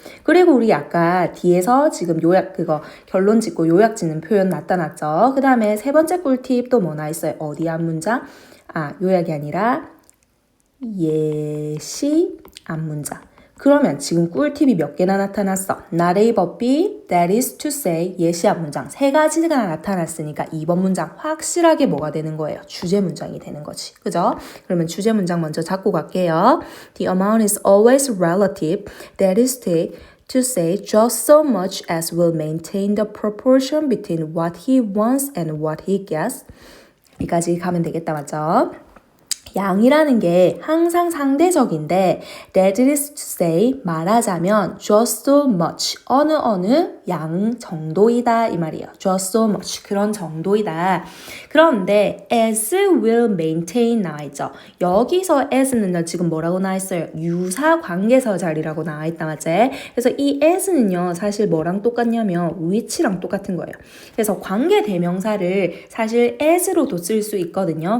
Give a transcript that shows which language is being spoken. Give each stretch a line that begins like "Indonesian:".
Korean: 그리고 우리 아까 뒤에서 지금 요약 그거 결론 짓고 요약 짓는 표현 나타났죠. 그 다음에 세 번째 꿀팁 또 뭐 나 있어요? 어디 한 문장? 요약이 아니라 예시 앞문장. 그러면 지금 꿀팁이 몇 개나 나타났어?
English: Not A but B, that is to say,
Korean: 예시 앞문장. 세 가지가 나타났으니까 2번 문장 확실하게 뭐가 되는 거예요? 주제 문장이 되는 거지. 그죠? 그러면 주제 문장 먼저 잡고 갈게요.
English: The amount is always relative, that is to say just so much as will maintain the proportion between what he wants and what he gets.
Korean: 여기까지 가면 되겠다, 맞죠? 양이라는 게 항상 상대적인데
English: that is to say
Korean: 말하자면
English: just so much
Korean: 어느 양 정도이다 이 말이에요.
English: just so much
Korean: 그런 정도이다. 그런데
English: as will maintain
Korean: 나와 있죠. 여기서 as는요 지금 뭐라고 나와 있어요? 유사 관계사 자리라고 나와 있다 맞지? 그래서 이 as는요 사실 뭐랑 똑같냐면 which랑 똑같은 거예요. 그래서 관계 대명사를 사실 as로도 쓸 수 있거든요.